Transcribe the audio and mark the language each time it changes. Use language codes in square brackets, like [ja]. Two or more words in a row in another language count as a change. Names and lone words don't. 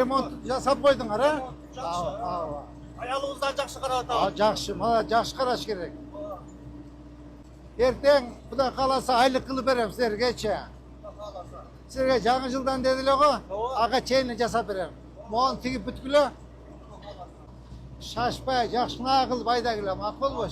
[ky] Ремонт жасап койдуңар, а? [kk] Жақсы. Аялыңыздан жақсы қарап атабыз. [ky] Жакшы, мына жакшы караш керек. Эртең Кудай кааласа айлык кылып берем силергечи. Силерге жаңы жылдан деди эле го. Ага чейин жасап берем. Могуну тигип бүткүлө. Шашпай, жакшына кылып айда келе, макулбу?